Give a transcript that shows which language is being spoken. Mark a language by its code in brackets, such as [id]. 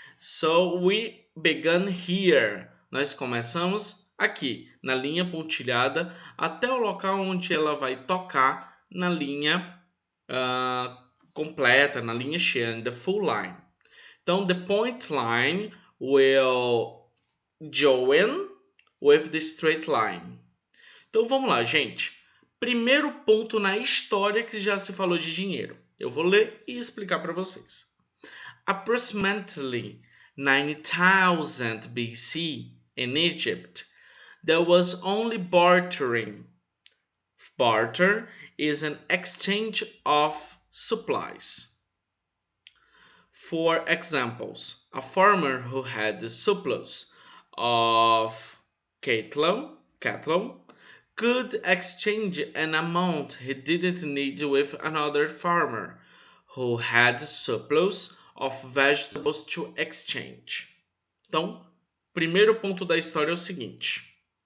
[en] So we began here. [pt] Nós começamos aqui, na linha pontilhada, até o local onde ela vai tocar na linha completa, na linha cheia, [en] the full line. Então, the point line will join with the straight line. [pt] Então, vamos lá, gente. Primeiro ponto na história que já se falou de dinheiro. Eu vou ler e explicar para vocês. [en] Approximately 9000 BC in Egypt, there was only bartering. Barter is an exchange of supplies. For examples, a farmer who had the surplus of cattle could exchange an amount he didn't need with another farmer who had surplus of vegetables to exchange. [pt] Então, primeiro ponto da história é o seguinte.